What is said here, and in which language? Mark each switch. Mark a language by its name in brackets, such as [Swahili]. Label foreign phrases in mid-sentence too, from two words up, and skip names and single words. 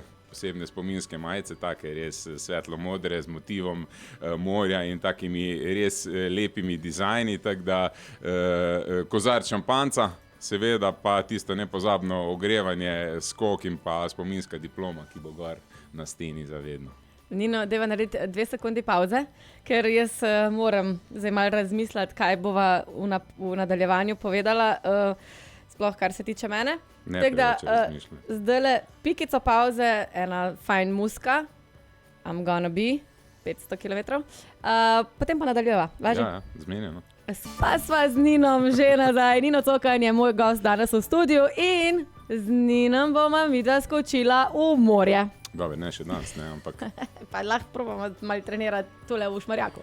[Slovenian] Posebne spominske majice, take res svetlo-modre z motivom morja in takimi res lepimi dizajni, tako da kozarc šampanca, seveda pa tisto nepozabno ogrevanje, skok in pa spominska diploma, ki bo gor na steni zavedno. Nino, deva narediti 2 sekundi pauze, ker jaz moram zdaj malo razmisliti, kaj bova v nadaljevanju povedala, sploh kar se tiče mene. Ne preveč razmišljam. Zdajle pikico pauze, ena fajn muska, I'm gonna be, 500 km, potem pa nadaljujeva. Važi? Ja, zmenjeno. Pa sva z Ninom že nazaj. Nino Cokan je moj gost danes v studiu in z Ninom bomo midva skočila v morje. Dobre, ne še danes, ne, ampak... Pa lahko probamo malo trenirati tole v Šmarjaku.